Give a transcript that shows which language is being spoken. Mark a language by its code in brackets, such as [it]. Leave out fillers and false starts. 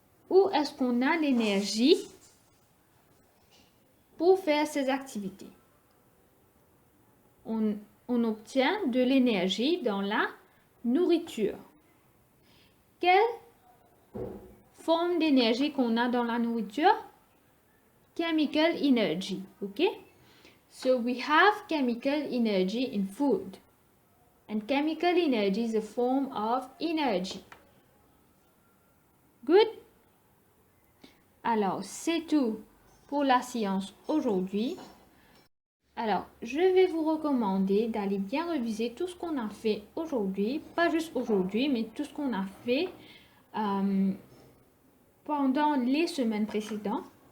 [fr] Où est-ce qu'on a l'énergie pour faire ces activités? On obtient de l'énergie dans la nourriture. Quelle forme d'énergie qu'on a dans la nourriture? [en] Chemical energy, ok? So we have chemical energy in food. And chemical energy is a form of energy. Good? [fr] Alors, c'est tout pour la science aujourd'hui. Alors, je vais vous recommander d'aller bien réviser tout ce qu'on a fait aujourd'hui. Pas juste aujourd'hui, mais tout ce qu'on a fait pendant les semaines précédentes.